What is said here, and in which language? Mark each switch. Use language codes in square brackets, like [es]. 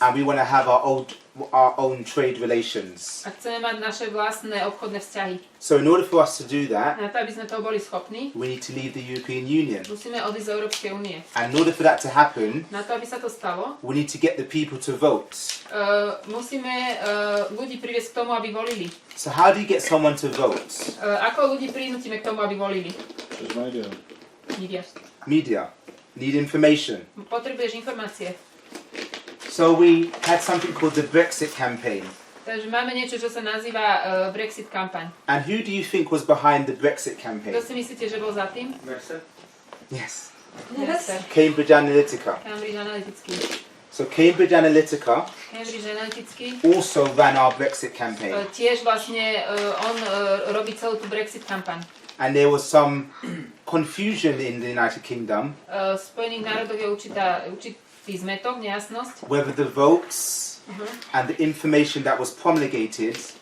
[en] and we want to have our own trade relations. [sk] a chceme mať naše vlastné obchodné vzťahy. [en] So in order for us to do that, [sk] Na to, aby sme toho boli schopní, [en] we need to leave the European Union. [sk] musíme odísť z Európskej únie. [en] And in order for that to happen, [sk] Na to, aby sa to stalo, [en] we need to get the people to vote. [sk] musíme ľudí priviesť k tomu, aby volili. [en] So how do you get someone to vote? [sk] Ako ľudí prinútime k tomu, aby volili? [en] Media. [sk] Media. [en] Media need information. [sk] Potrebuješ informácie. [en] So we had something called the Brexit campaign. [sk] Takže máme niečo, čo sa nazýva Brexit kampaň. [en] And who do you think was behind the Brexit campaign? [sk] Kto si myslíte, že bol za tým? [en] Yes, Yes, sir. Cambridge Analytica. [sk] Cambridge Analytický. [en] So Cambridge Analytica [sk] Cambridge Analytický [en] also ran our Brexit campaign. [sk] tiež vlastne on robí celú tú Brexit kampaň. [en] And there was some confusion in the United Kingdom [sk] V Spojených národoch je určitý zmetok, nejasnosť, [en] whether the votes and the information that was promulgated